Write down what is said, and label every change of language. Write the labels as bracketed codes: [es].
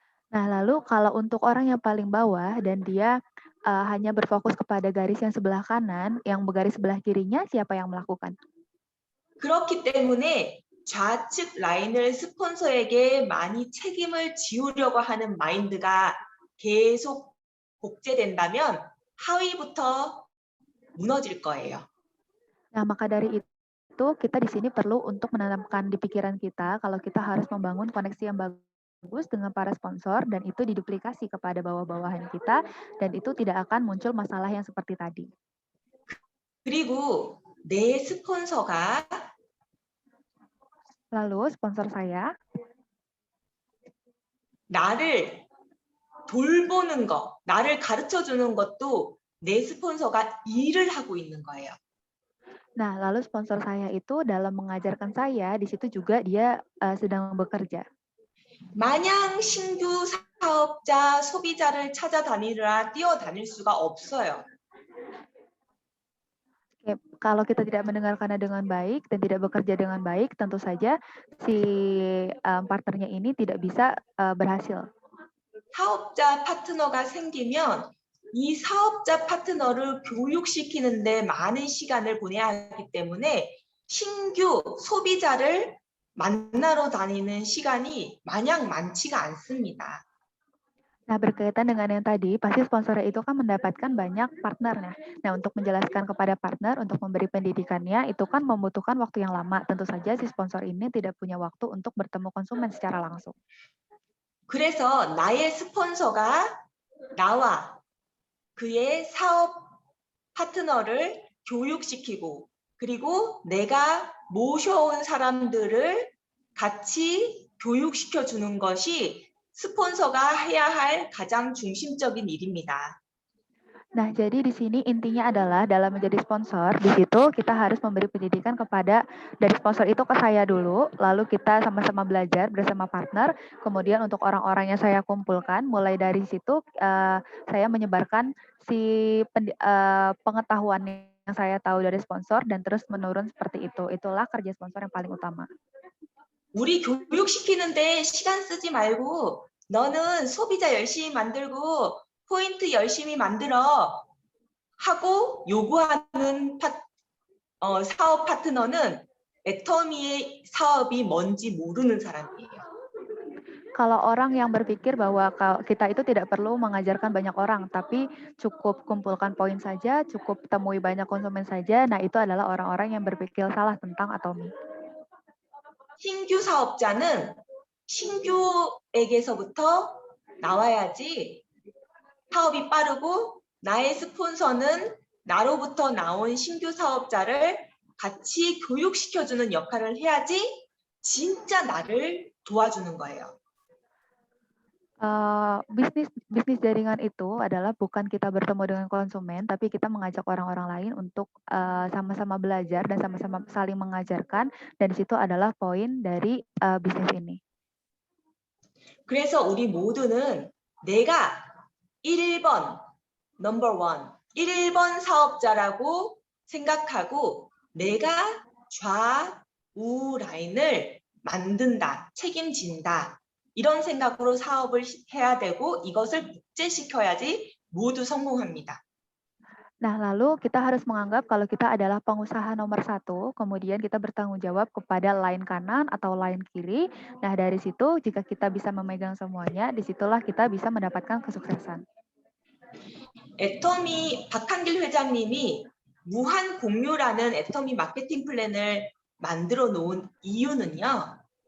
[id] Nah, lalu kalau untuk orang yang paling bawah dan dia hanya berfokus kepada garis yang sebelah kanan, yang garis sebelah kirinya siapa yang melakukan? [ko] 그렇기 때문에 좌측 라인을 스폰서에게 많이 책임을 지우려고 하는 마인드가 계속 복제된다면 하위부터 무너질 거예요. [id] Nah, maka dari itu kita di sini perlu untuk menanamkan di pikiran kita kalau kita harus membangun koneksi yang bagus dengan para sponsor dan itu diduplikasi kepada bawah-bawahan kita dan itu tidak akan muncul masalah yang seperti tadi. [ko] 그리고 내 스폰서가 [id] Lalu sponsor saya [ko] 나를 돌보는 거, 나를 가르쳐 주는 것도 내 스폰서가 일을 하고 있는 거예요. [id] Nah, lalu sponsor saya itu dalam mengajarkan saya, di situ juga dia sedang bekerja. [ko] 마냥 신규 사업자, 소비자를 찾아다니느라 뛰어다닐 수가 없어요. [id] Kalau kita tidak mendengarkannya dengan baik dan tidak bekerja dengan baik, tentu saja si partnernya ini tidak bisa berhasil. [ko] 사업자 파트너가 생기면 이 사업자 파트너를 교육시키는데 많은 시간을 보내야 하기 때문에 신규 소비자를 만나러 다니는 시간이 마냥 많지가 않습니다. [id] Nah, berkaitan dengan yang tadi, pasti sponsor itu kan mendapatkan banyak partnernya. Nah, untuk menjelaskan kepada partner, untuk memberi pendidikannya, itu kan membutuhkan waktu yang lama. Tentu saja si sponsor ini tidak punya waktu untuk bertemu konsumen secara langsung. [ko] 그래서 나의 스폰서가 나와 그의 사업 파트너를 교육시키고 그리고 내가 모셔온 사람들을 같이 교육시켜 주는 것이 스폰서가 해야 할 가장 중심적인 일입니다. [id] Nah, jadi di sini intinya adalah dalam menjadi sponsor, di situ kita harus memberi pendidikan kepada dari sponsor itu ke saya dulu, lalu kita sama-sama belajar bersama partner, kemudian untuk orang-orang yang saya kumpulkan, mulai dari situ saya menyebarkan si pengetahuan yang saya tahu dari sponsor dan terus menurun seperti itu. Itulah kerja sponsor yang paling utama. [ko] 우리 교육시키는데 시간 쓰지 말고 너는 소비자 열심히 만들고 포인트 열심히 만들어 하고 요구하는 사업 파트너는 애터미의 사업이 뭔지 모르는 사람이에요. [id] Kalau orang yang berpikir bahwa kita itu tidak perlu mengajarkan banyak orang, tapi cukup kumpulkan poin saja, cukup temui banyak konsumen saja, nah itu adalah orang-orang yang berpikir salah tentang Atomi. [ko] 신규 사업자는 신규에게서부터 나와야지 사업이 빠르고 나의 스폰서는 나로부터 나온 신규 사업자를 같이 교육시켜주는 역할을 해야지 진짜 나를 도와주는 거예요. [id] Bisnis jaringan itu adalah bukan kita bertemu dengan konsumen, tapi kita mengajak orang-orang lain untuk sama-sama belajar dan sama-sama saling mengajarkan. Dan di situ adalah poin dari bisnis ini. [ko] 그래서 우리 모두는 내가 1번, 넘버 원, 1번 사업자라고 생각하고 내가 좌우 라인을 만든다, 책임진다. 이런 생각으로 사업을 해야 되고 이것을 국제시켜야지 모두 성공합니다. [id] Nah, lalu kita harus menganggap kalau kita adalah pengusaha nomor 1, kemudian kita bertanggung jawab kepada line kanan atau line kiri. Nah, dari situ jika kita bisa memegang semuanya, disitulah kita bisa mendapatkan kesuksesan. [ko] 애터미 박한길 회장님이 무한 공유라는 애터미 마케팅 플랜을 만들어 놓은 이유는요.